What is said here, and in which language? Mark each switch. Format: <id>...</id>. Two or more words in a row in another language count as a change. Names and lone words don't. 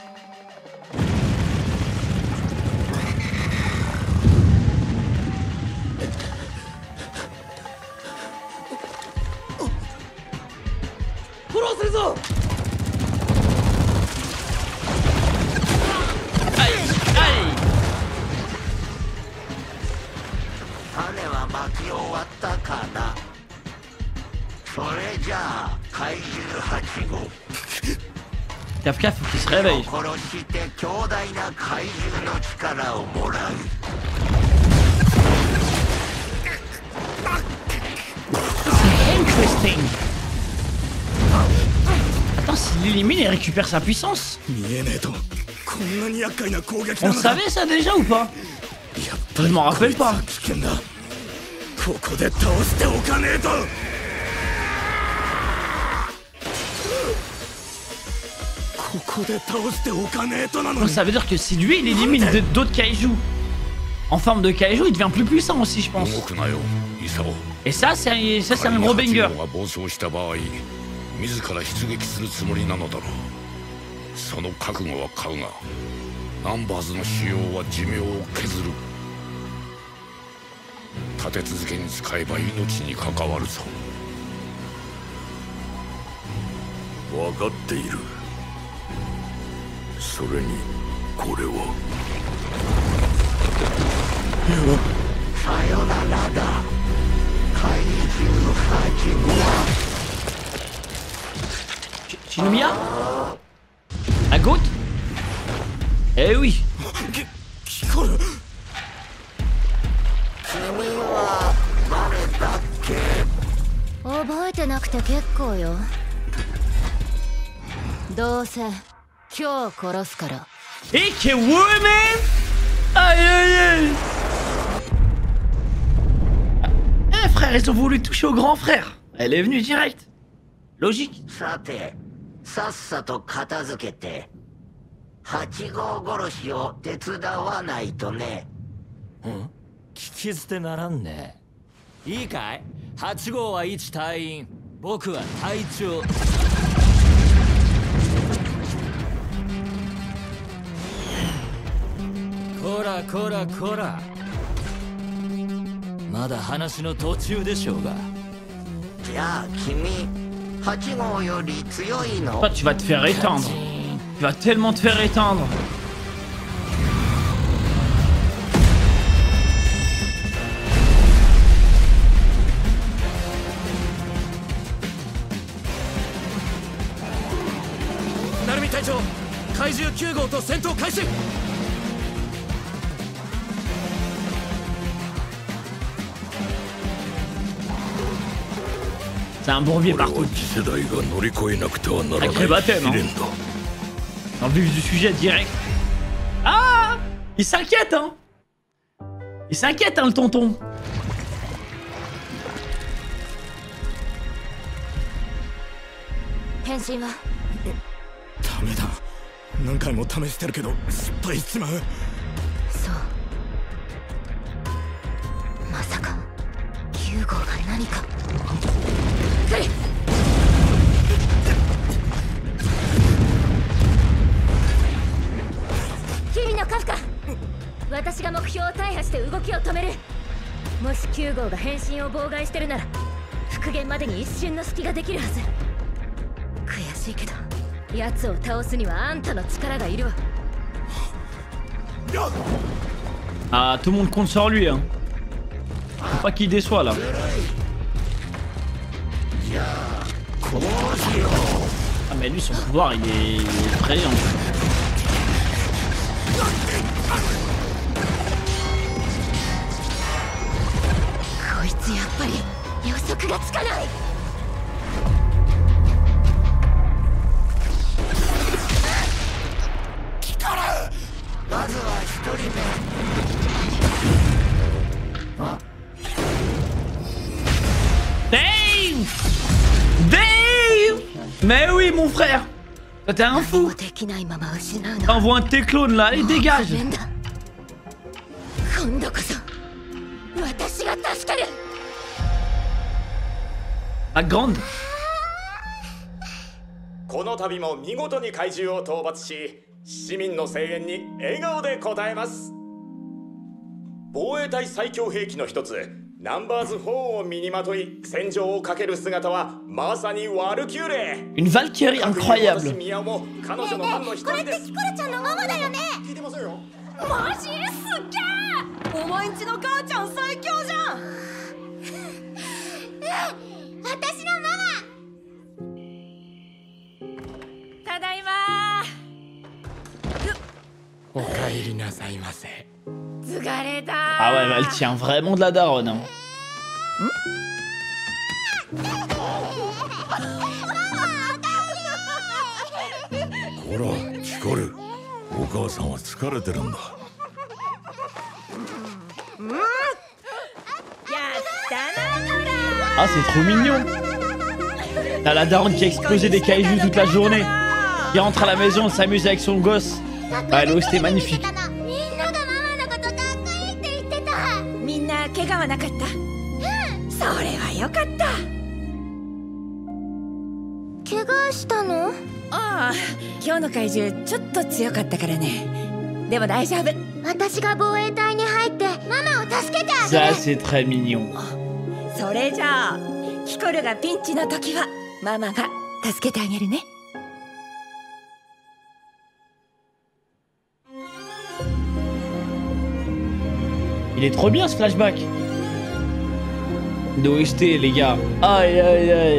<ja>フォローするぞ。種は巻き終わったかな。それじゃあ怪獣8号</ja> <fr>Kafka, faut qu'il se réveille.</fr> <ja>殺して強大な怪獣の力をもらう。</ja> <en>Interesting.</en> <fr>Attends, s'il l'élimine, il récupère sa puissance. On le savait ça déjà ou pas? Je m'en rappelle pas. Donc ça veut dire que si lui il élimine d'autres kaijus en forme de kaiju, il devient plus puissant aussi, je pense. Et ça c'est un gros banger.</fr> <ja>その覚悟は買うが、ナンバーズの使用は寿命を削る。立て続けに使えば命に関わるぞ。分かっている。それにこれは。さよならだ。怪獣8号。</ja> <fr>Shinomiya? À gauche? Eh oui!</fr> <ja>覚えてなくて結構よ。どうせ今日殺すから。</ja> <fr>Eh, que woman! Aïe aïe aïe! Eh frère, ils ont voulu toucher au grand frère. Elle est venue direct. Logique.</fr> <ja>さて、さっさと片付けて8号殺しを手伝わないとね。聞き捨てならんね。いいかい？ 8号は一隊員、僕は隊長。こらこらこら、まだ話の途中でしょうが。じゃあ君、8号より強いの？</ja> <fr>Toi, tu vas te faire éteindre. Tu vas tellement te faire éteindre.</fr> <ja>Narumi 隊長、怪獣9号と戦闘開始。</ja> <fr>C'est un bourbier partout. Sacré baptême, hein. Dans le vif du sujet direct. Ah! Il s'inquiète, hein. Il s'inquiète, hein, le tonton.</fr> <ja>変身は? ダメだ。何回も試してるけど失敗しちまう。そう。まさか9号が何か。日々のカフカ、私が目標を大破して動きを止める。もし9号が変身を妨害してるなら復元までに一瞬の隙ができるはず。悔しいけど奴を倒すにはあんたの力がいるわ。</ja> <fr>Ah, tout le monde compte sur lui, hein. Faut pas qu'il déçoit là. Ah mais lui son pouvoir il est effrayant.</fr> <ja>こいつやっぱり予測がつかない。まずは1人目。</ja> <fr>Dave! Dave! Mais oui mon frère! Toi t'es un fou! Envoie un de tes clones là, allez dégage! La grande!</fr> <ja>この度も見事に怪獣を討伐し、市民の声援に笑顔で応えます。防衛隊最強兵器の一つ、ナンバーズ4を身にまとい戦場をかける姿はまさにワルキューレ。</ja> <fr>Une Valkyrie incroyable!</fr> <ja>ミヤも彼女のファンの一人です。キコルちゃんのママだよね。聞いてますよ。マジすっげえ。お前んちの母ちゃん最強じゃん。私のママ。ただいま。おかえりなさいませ。疲れた。</ja> <fr>Ah ouais, elle tient vraiment de la daronne. Hein.</fr> <ja>ほら、キコル。お母さんは疲れてるんだ。</ja> <fr>Ah, c'est trop mignon! T'as la daronne qui a explosé des kaijus toute la journée, qui rentre à la maison, s'amuse avec son gosse. Ah, l'eau, c'était magnifique.</fr> <ja>みんな怪我はなかった。それはよかった。怪我したの？ああ、今日の怪獣ちょっと強かったからね。でも大丈夫。私が防衛隊に入ってママを助けてあげ</ja> <fr>Ça,</fr> <ja>る。</ja> <fr>c'est très mignon.</fr> <ja>それじゃあキコルがピンチの時はママが助けてあげるね。</ja> <fr>Il est trop bien ce flashback. D'OST les gars. Aïe aïe aïe.</fr>